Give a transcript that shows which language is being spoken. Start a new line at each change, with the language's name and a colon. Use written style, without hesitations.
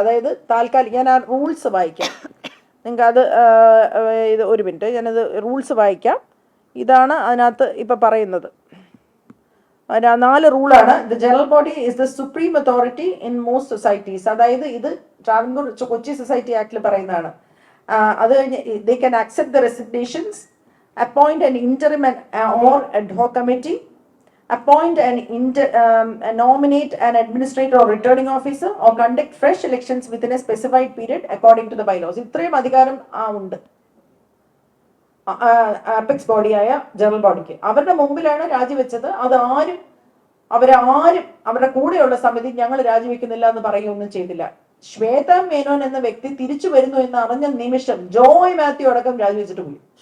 Malayalam: അതായത് താൽക്കാലിക, ഞാൻ ആ റൂൾസ് വായിക്കാം നിങ്ങൾക്ക്. അത് ഇത് ഒരു മിനിറ്റ്, ഞാനത് റൂൾസ് വായിക്കാം. ഇതാണ് അതിനകത്ത് ഇപ്പൊ പറയുന്നത്. 4 റൂളാണ്.
English: The general body is the supreme authority in most societies.
Malayalam: അതായത് ഇത് ട്രാവൻകൂർ കൊച്ചി സൊസൈറ്റി ആക്ടിൽ പറയുന്നതാണ്. അത് കഴിഞ്ഞ്
English: They can accept the resignations, appoint an interim or ad hoc committee, appoint nominate an administrator or returning officer, or conduct fresh elections within a specified period according to the bylaws.
Malayalam: ഇത്രയും അധികാരം ഉണ്ട് apex ബോഡിയായ general ബോഡിക്ക്. അവരുടെ മുമ്പിലാണ് രാജിവെച്ചത്. അവരാരും അവരുടെ കൂടെയുള്ള സമിതി ഞങ്ങൾ രാജിവെക്കുന്നില്ല എന്ന് പറയുകയൊന്നും ചെയ്തില്ല. ശ്വേത മേനോൻ എന്ന വ്യക്തി തിരിച്ചു വരുന്നു എന്ന് അറിഞ്ഞ നിമിഷം ജോയ് മാത്യു അടക്കം രാജിവെച്ചിട്ട് പോയി.